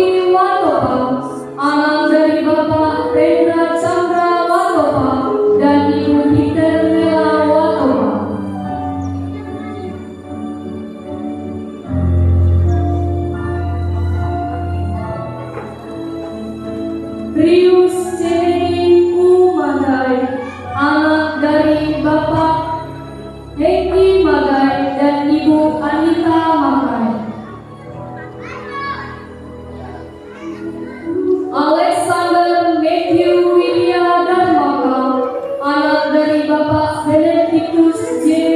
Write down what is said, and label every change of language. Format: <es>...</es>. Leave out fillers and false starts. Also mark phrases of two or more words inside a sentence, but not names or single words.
<id>Watopa, anak dari Bapak Rendra Chandra Watopa dan Ibu Hitermela Watopa. Rius Ceneni Umadai, anak dari Bapak Hengki Magai dan Ibu Anita Magai. Alexander Matthew Widya Darmaka, anak dari Bapak Benedictus J.</id>